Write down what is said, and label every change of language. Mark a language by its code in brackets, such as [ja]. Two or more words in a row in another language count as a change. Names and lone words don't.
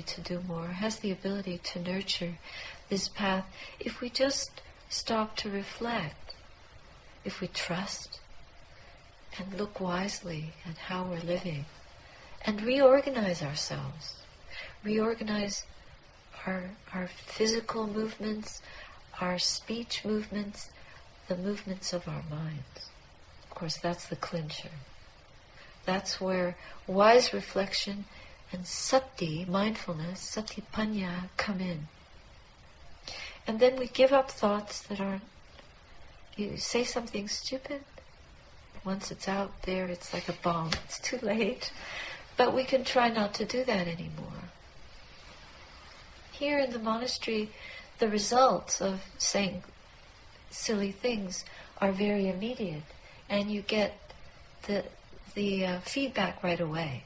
[en] to do more, has the ability to nurture this path if we just stop to reflect, if we trust and look wisely at how we're living and reorganize ourselves, reorganize our physical movements, our speech movements, the movements of our minds. Of course, that's the clincher. That's where wise reflection and sati, mindfulness, [pi] sati panya, [en] come in. And then we give up thoughts that aren't... You say something stupid, once it's out there, it's like a bomb. It's too late. But we can try not to do that anymore. Here in the monastery, the results of saying silly things are very immediate, and you get the feedback right away.